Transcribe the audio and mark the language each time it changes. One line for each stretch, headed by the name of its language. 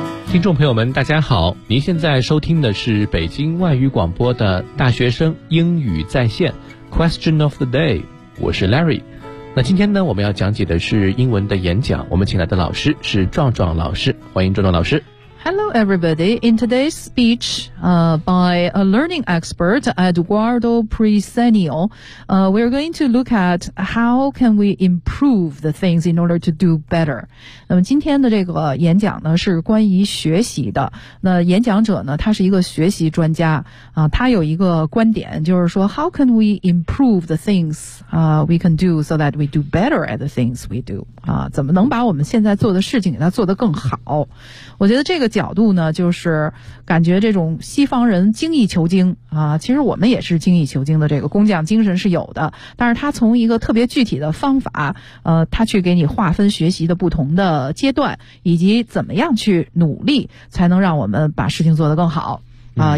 Chinese: 听众朋友们大家好，您现在收听的是北京外语广播的大学生英语在线 Question of the Day， 我是 Larry。那今天呢，我们要讲解的是英文的演讲，我们请来的老师是壮壮老师，欢迎壮壮老师。
English: Hello everybody. In today's speech, by a learning expert, Eduardo Presenio, we're going to look at how can we improve the things in order to do better.
Chinese: 那么今天的这个演讲呢是关于学习的。那演讲者呢他是一个学习专家，他有一个观点，就是说
English: how can we improve the things, we can do so that we do better at the things we do.
Chinese: 怎么能把我们现在做的事情给他做得更好。我觉得这个角度呢，就是感觉这种西方人精益求精啊，其实我们也是精益求精的，这个工匠精神是有的，但是他从一个特别具体的方法，他去给你划分学习的不同的阶段，以及怎么样去努力才能让我们把事情做得更好啊。